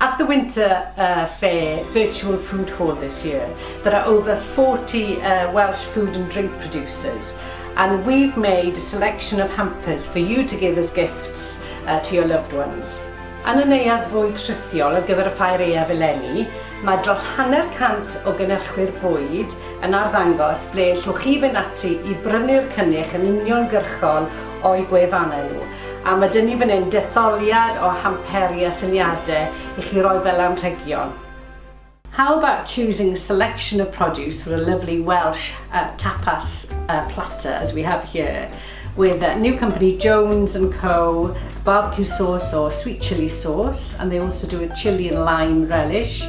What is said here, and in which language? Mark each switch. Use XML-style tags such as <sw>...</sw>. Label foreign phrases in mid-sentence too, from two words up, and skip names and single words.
<en>the Winter Fair virtual food hall this year, there are over 40 Welsh food and drink producers, and we've made a selection of hampers for you to give as gifts to your loved ones.</en> <cy>Yn y neuaddfwyd rithiol ar gyfer y Ffair Aeaef eleni, mae dros 100 o gynhyrchwyr Bwyd yn arddangos ble llwch chi fynd ati i brynu'r cynnyrch yn uniongyrchol o'i gwefannau nhw. A mae dyn ni fan hyn detholiad o hamperi a syniadau I chi roi fel anrhegion.</cy> <en>How about choosing a selection of produce for a lovely Welsh tapas platter as we have here, with new company Jones & Co, barbecue sauce or sweet chilli sauce, and they also do a chilli and lime relish.</en>